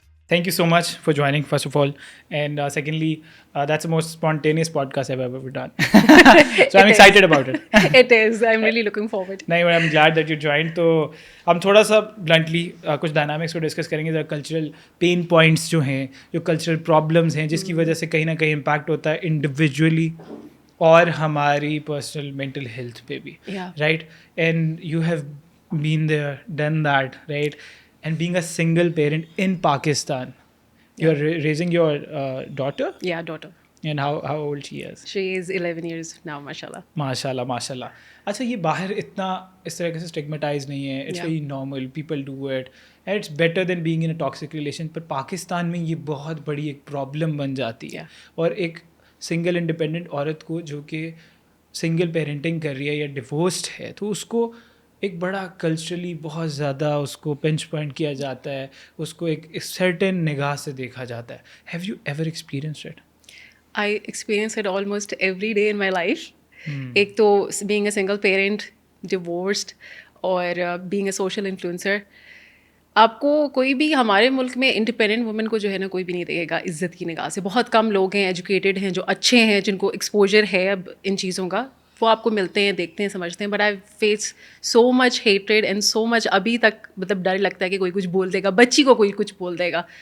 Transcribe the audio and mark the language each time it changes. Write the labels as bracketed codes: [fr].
[en] Thank you so much for joining, first of all. And secondly, that's the most spontaneous podcast I've ever done. So I'm excited about it. It is. I'm really looking forward. No, I'm glad that you joined. [ur] تو ہم تھوڑا سا bluntly کچھ dynamics کو discuss کریں گے, ذرا cultural pain points جو ہیں, جو کلچرل پرابلمس ہیں جس کی وجہ سے کہیں نہ کہیں امپیکٹ ہوتا ہے انڈیویجولی اور ہماری پرسنل مینٹل ہیلتھ پہ بھی, right? [en] And you have been there, done that, right? And being a single parent in Pakistan, you're raising your daughter? Yeah, daughter. And how old she is? She is 11 years now, mashallah. [ur] ماشاءاللہ ماشاءاللہ. اچھا, یہ باہر اتنا اس طرح سے اسٹگمیٹائز نہیں ہے, [en] It's very normal, people do it and it's better than being in a toxic relation. [ur] پر پاکستان میں یہ بہت بڑی ایک پرابلم بن جاتی ہے, اور ایک سنگل انڈیپینڈنٹ عورت کو جو کہ سنگل پیرنٹنگ کر رہی ہے یا ڈیورسڈ ہے, تو اس کو ایک بڑا کلچرلی بہت زیادہ اس کو پنچ پوائنٹ کیا جاتا ہے, اس کو ایک سرٹن نگاہ سے دیکھا جاتا ہے. [en] Have you ever experienced it? I experience it almost every day in my life. [ur] ایک تو [en] being a single parent, divorced, اور being a social influencer. [ur] آپ کو کوئی بھی ہمارے ملک میں انڈیپینڈنٹ وومن کو جو ہے نا کوئی بھی نہیں دیکھے گا عزت کی نگاہ سے. بہت کم لوگ ہیں ایجوکیٹڈ ہیں جو اچھے ہیں, جن کو ایکسپوجر ہے اب ان چیزوں کا, وہ آپ کو ملتے ہیں, دیکھتے ہیں, سمجھتے ہیں. [en] but I face so much [ur] hatred and so مچ. ابھی تک مطلب ڈر لگتا ہے کہ کوئی کچھ بول دے گا, بچی کو کوئی کچھ بول دے گا.